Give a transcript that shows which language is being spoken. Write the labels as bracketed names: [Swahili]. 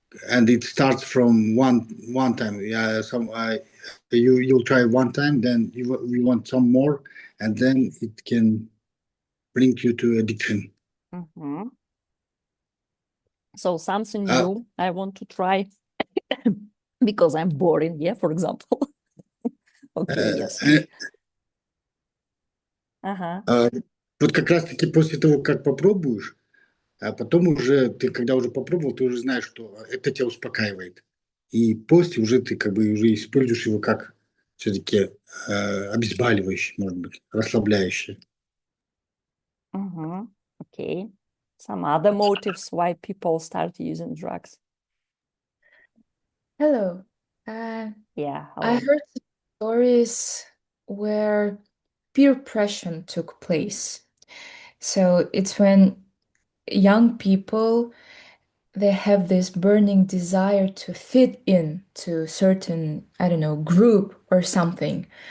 [English] And it starts from one time. Yeah, you'll try one time, then you want some more, and then it can bring you to addiction. So something new I want to try because I'm boring, yeah, for example. Okay, yes. [Russian] Вот как раз-таки после того, как попробуешь, а потом уже ты, когда уже попробовал, ты уже знаешь, что это тебя успокаивает. И после уже ты как бы уже используешь его как все-таки обезболивающий, может быть, расслабляющий. [English] Okay. Some other motives why people start using drugs. Hello. Yeah, I hello. heard some stories where peer pressure took place. So it's when young people, they have this burning desire to fit in to certain, I don't know, group or something.